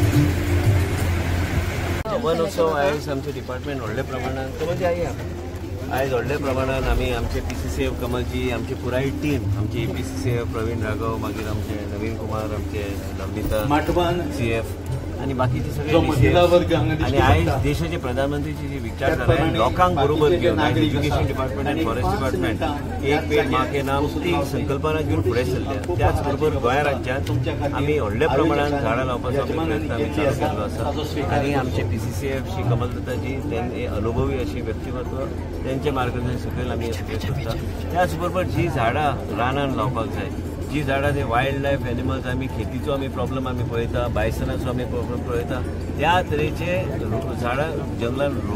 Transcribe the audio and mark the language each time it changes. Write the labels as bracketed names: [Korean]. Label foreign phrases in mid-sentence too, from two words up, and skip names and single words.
[Konkani] वन उत्सव आयज आमचे डिपार्टमेंट व्हडल्या प्रमाणान कमलजी आयज व्हडल्या प्रमाणान आमी आमचे PCCF कमलजी आमची पुराय टीम आमची APCCF प्रवीण राघव, मागीर आमचे नवीन कुमार, आमचे नवनीता माटवान CF आनी बाकीचे सगळे आनी आयज देशाचे प्रधानमंत्रीची जी विचारधारा लोकांक बरोबर घेवन आयज [English] education department [Konkani] आनी [English] forest department [Konkani] एक पेड माँ के नाम ती संकल्पना घेवन फुडें सरल्या. त्याच बरोबर गोंय राज्यांत आमी व्हडल्या प्रमाणान झाडां लावपाचो प्रयत्न आमी चालू केल्लो आसा. आनी आमचे PCCF श्री कमलदत्ताजी तें अनुभवी अशी व्यक्तिमत्व त्यांच्या मार्गदर्शन सकयल आमी हे सगळें करता. त्याच बरोबर जी झाडां रानान लावपाक जाय, जी झाडां ते [English] wild life animals [Konkani] आमी खेतीचो आमी प्रॉब्लेम आमी पळयता, बायसनाचो आमी प्रॉब्लेम पळयता, त्या तरेचे झाडां जंगलान रोवपाकूच जाय.